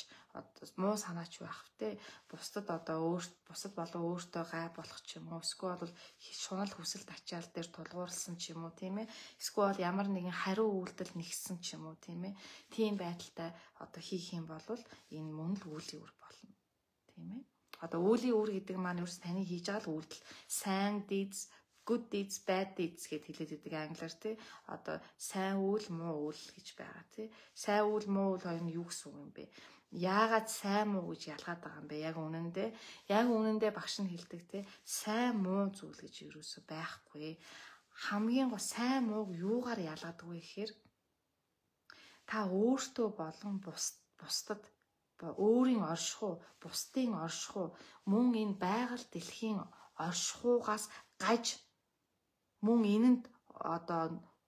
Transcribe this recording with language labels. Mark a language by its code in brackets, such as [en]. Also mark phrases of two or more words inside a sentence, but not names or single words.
[mn] муу санаач байх те бусдад одоо бусад болон өөртөө гай болох ч юм уу эсвэл бол шунал хүсэлт ачаал дээр тулгуурласан ч юм уу тийм ээ эсвэл ямар нэгэн хариу үйлдэл нэгсэн ч юм уу тийм ээ тийм байдалтай одоо хийх юм бол энэ мөн л үлийн үр болно тийм ээ одоо үлийн үр гэдэг маань ерөөс таны хийж байгаа л үйлдэл сайн [en] deeds good deeds, bad deeds [mn] гэд хэлээд байдаг англиар тий. Одоо сайн үйл, муу үйл гэж байгаа тий. Сайн үйл, муу үйл хоёр нь юу гэсэн үг юм бэ? Яагаад сайн муу гэж ялгаад байгаа юм бэ? Яг үнэндээ багш нь хэлдэг тий. Сайн муу зүйл гэж юусоо байхгүй. Хамгийн гол сайн мууг юугаар ялгадаг вэ гэхээр та өөртөө болон бусдад өөрийн оршихуй, бусдын оршихуй, мөн энэ байгаль дэлхийн оршихуйгаас гаж мөн энэнд одоо